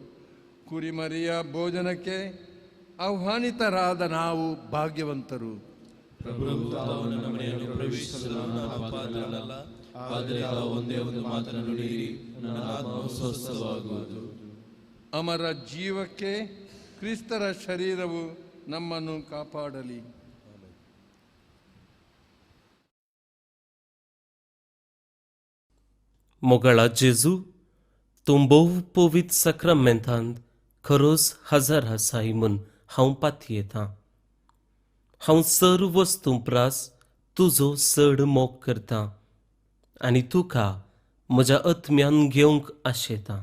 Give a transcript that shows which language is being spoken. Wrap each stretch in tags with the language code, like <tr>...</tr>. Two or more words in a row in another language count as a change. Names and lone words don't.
<kn>ಕುರಿಮರಿಯ ಭೋಜನಕ್ಕೆ ಆಹ್ವಾನಿತರಾದ ನಾವು ಭಾಗ್ಯವಂತರು. ಪ್ರಭು ತಾವು ನನ್ನ ಮನೆಯನ್ನು ಪ್ರವೇಶಿಸಲು ನಾನು ಪಾತ್ರನಲ್ಲ, ಆದರೆ ತಾವು ಒಂದೇ ಒಂದು ಮಾತನ್ನು ನುಡಿಯಿರಿ, ನನ್ನ ಆತ್ಮವು ಸ್ವಸ್ಥವಾಗುವುದು. ಅಮರ ಜೀವಕ್ಕೆ ಕ್ರಿಸ್ತರ ಶರೀರವು ನಮ್ಮನ್ನು ಕಾಪಾಡಲಿ.</kn> <kok>मोगळा जेजू, तूं भोव पवित्र सक्रमेंतांत खरोच हजर आसाय म्हूण हांव पातयेतां. हांव सर्व वस्तू प्रास तुजो चड मोग करतां आनी तुका म्हज्या आत्म्यान घेवंक आशेतां.</kok>